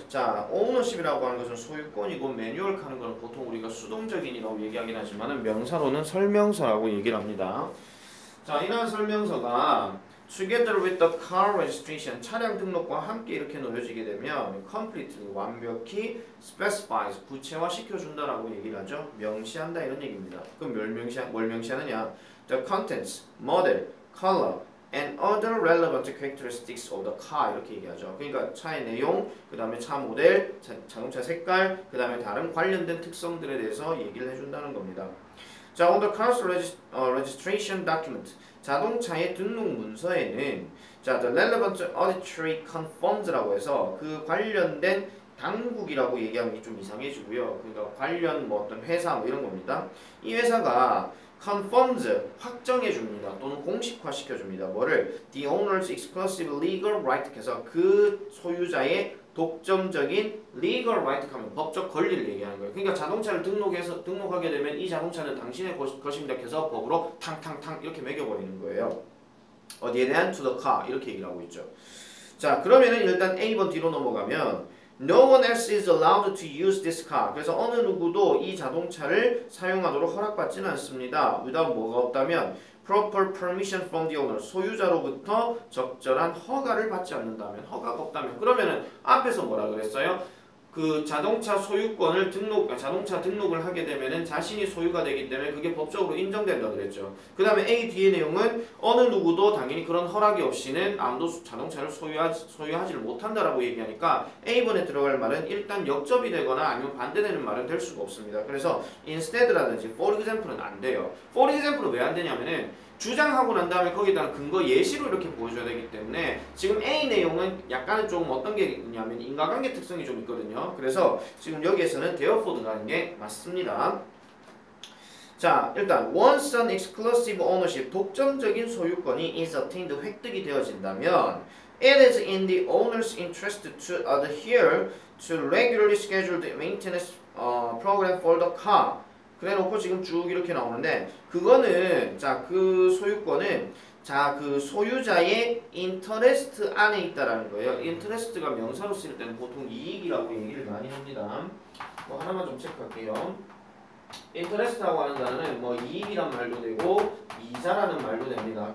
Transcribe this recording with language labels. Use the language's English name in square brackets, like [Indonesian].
[Korean] 자, ownership이라고 하는 것은 소유권이고 manual 하는 것은 보통 우리가 수동적인이라고 얘기하긴 하지만 명사로는 설명서라고 얘기를 합니다. 자, 이러한 설명서가 [English] together with the car registration [Korean] 차량 등록과 함께 이렇게 놓여지게 되면 complete 완벽히 specifies 구체화 시켜준다라고 얘기를 하죠. 명시한다 이런 얘기입니다. 그럼 뭘 명시하느냐? [English] The contents, model, color, and other relevant characteristics of the car [Korean] 이렇게 얘기하죠. 그러니까 차의 내용, 그 다음에 차 모델, 자동차 색깔, 그 다음에 다른 관련된 특성들에 대해서 얘기를 해준다는 겁니다. 자, [English] on the car's registration document [Korean] 자동차의 등록 문서에는 자, [English] the relevant auditory conforms [Korean] 라고 해서 그 관련된 당국이라고 얘기하면 좀 이상해지고요. 그러니까 관련 뭐 어떤 회사 뭐 이런 겁니다. 이 회사가 confirms 확정해 줍니다. 또는 공식화 시켜 줍니다. 뭐를 [English] the owner's exclusive legal right [Korean] 해서 그 소유자의 독점적인 legal right 하면 법적 권리를 얘기하는 거예요. 그러니까 자동차를 등록하게 되면 이 자동차는 당신의 것입니다 해서 법으로 탕탕탕 이렇게 매겨버리는 거예요. 어디에 대한 [English] to the car [Korean] 이렇게 얘기를 하고 있죠. 자, 그러면은 일단 A번 뒤로 넘어가면 [English] No one else is allowed to use this car. [Korean] 그래서 어느 누구도 이 자동차를 사용하도록 허락받지는 않습니다. [English] without [Korean] 뭐가 없다면 [English] proper permission from the owner. [Korean] 소유자로부터 적절한 허가를 받지 않는다면, 허가가 없다면. 그러면은 앞에서 뭐라 그랬어요? 그 자동차 소유권을 자동차 등록을 하게 되면은 자신이 소유가 되기 때문에 그게 법적으로 인정된다 그랬죠. 그 다음에 A, D의 내용은 어느 누구도 당연히 그런 허락이 없이는 아무도 자동차를 소유하지를 못한다라고 얘기하니까 A번에 들어갈 말은 일단 역접이 되거나 아니면 반대되는 말은 될 수가 없습니다. 그래서 instead라든지 for example은 안 돼요. for example은 왜 안 되냐면은 주장하고 난 다음에 거기다가 근거 예시로 이렇게 보여줘야 되기 때문에 지금 A 내용은 약간은 좀 어떤 게 있냐면 인과관계 특성이 좀 있거든요. 그래서 지금 여기에서는 therefore 가는 게 맞습니다. [English] 자, 일단 once an exclusive ownership [Korean] 독점적인 소유권이 [English] is attained [Korean] 획득이 되어진다면 [English] it is in the owner's interest to adhere to regularly scheduled maintenance program for the car. [Korean] 그래 놓고 지금 쭉 이렇게 나오는데 그거는 자 그 소유권은 자 그 소유자의 interest 안에 있다라는 거예요. interest가 명사로 쓸 때는 보통 이익이라고 얘기를 많이 합니다. 뭐 하나만 좀 체크할게요. interest라고 하는 단어는 뭐 이익이란 말도 되고 이자라는 말도 됩니다.